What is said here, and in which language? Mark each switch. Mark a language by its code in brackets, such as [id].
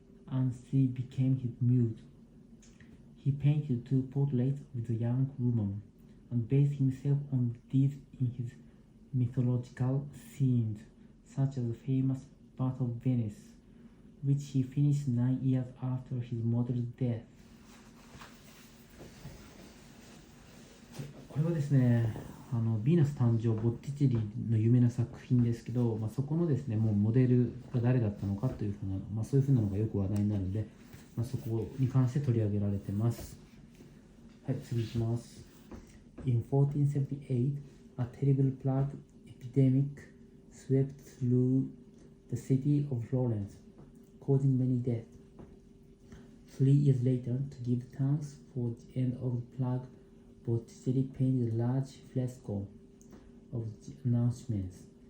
[en] and she became his muse. He painted 2 portraits of the young woman and based himself on these in his mythological scenes, such as the famous Birth of Venus, which he finished 9 years after his mother's death. [ja] これはですね、ヴィーナス誕生、ボッティチェリの有名な作品ですけど、そこのですね、もうモデルが誰だったのかというふうな、そういうふうなのがよく話題になるので、そこに関して取り上げられてます。はい、次いきます。 [en] In 1478, a terrible plague epidemic swept through the city of Florence, causing many deaths. 3 years later, to give thanks for the end of the plague, Botticelli painted a large fresco of the announcements.